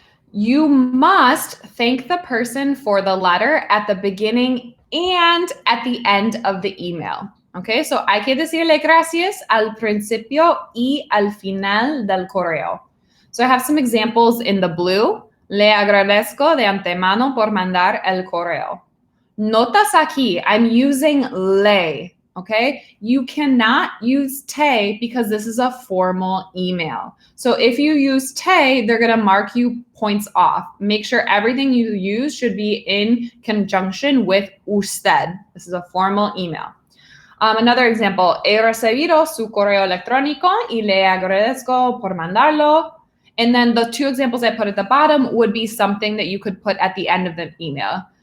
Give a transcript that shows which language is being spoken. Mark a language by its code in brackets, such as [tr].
[en] You must thank the person for the letter at the beginning and at the end of the email. [es] Okay, so hay que decirle gracias al principio y al final del correo. [en] So I have some examples in the blue. [es] Le agradezco de antemano por mandar el correo. Notas aquí, [en] I'm using le. Okay, you cannot use te because this is a formal email. So if you use te, they're going to mark you points off. Make sure everything you use should be in conjunction with usted. This is a formal email. Another example, [es] he recibido su correo electrónico y le agradezco por mandarlo. [en] And then the two examples I put at the bottom would be something that you could put at the end of the email.